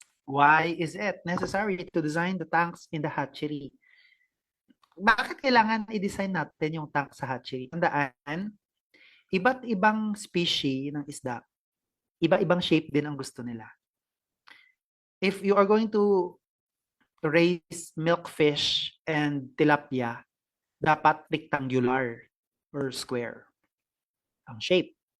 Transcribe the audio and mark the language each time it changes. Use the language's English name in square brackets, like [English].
[English] Why is it necessary to design the tanks in the hatchery? [Filipino] Bakit kailangan i-design natin yung tank sa hatchery? Tandaan, iba't ibang species ng isda, iba-ibang shape din ang gusto nila. [English] If you are going to raise milkfish and tilapia, dapat rectangular or square ang shape.